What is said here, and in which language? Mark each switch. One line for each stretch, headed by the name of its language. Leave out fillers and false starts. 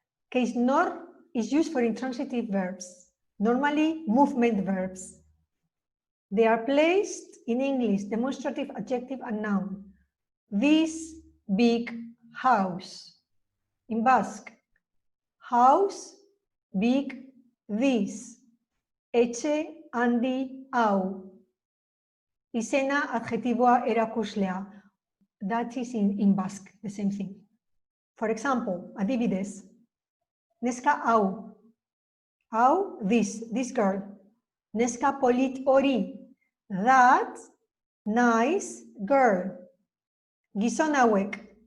English: Case nor is used for intransitive verbs, normally movement verbs. They are placed in English, demonstrative adjective and noun. This big house. In Basque, house, big, this.
Basque: Etxe handi hau. Izena adjetiboa erakuslea.
English: That is in Basque, the same thing. For example,
Basque: adibidez. Neska hau. Hau,
English: this girl.
Basque: Neska polit hori.
English: That nice girl.
Basque: Gizon hauek.